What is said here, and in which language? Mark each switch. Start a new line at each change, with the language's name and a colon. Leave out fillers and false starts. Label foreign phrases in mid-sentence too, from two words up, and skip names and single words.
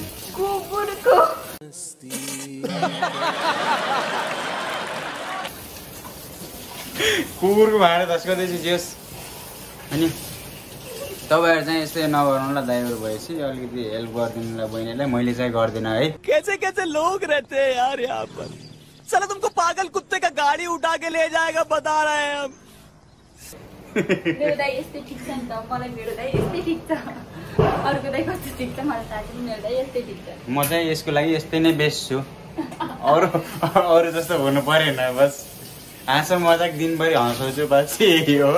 Nepali: कुकुरको भाँडा धस्काउँदैछु जेस। अनि तपाईहरु चाहिँ यस्तै नगर्नु ल, दाइहरु भएपछि अलिकति हेल्प गरिदिनु ल बहिनीलाई। मैले चाहिँ गर्दिन है।
Hindi: कैसे कैसे लोग रहते हैं यार यहाँ पर। साला तुमको पागल कुत्ते का गाड़ी उठा के ले जाएगा बता रहे हैं हम।
Nepali: मेरो दाइ यस्तै ठिक छ नि त, मलाई मेरो दाइ यस्तै ठिक छ। अरूको दाइ कस्तो ठिक छ मलाई थाहा छैन, मेरो दाइ यस्तै ठिक छ। म चाहिँ यसको लागि यस्तै नै बेस्ट छु। अरू जस्तो हुनु परेन। बस हाँसो मजाक दिनभरि हँसाउँछु, बस यही हो।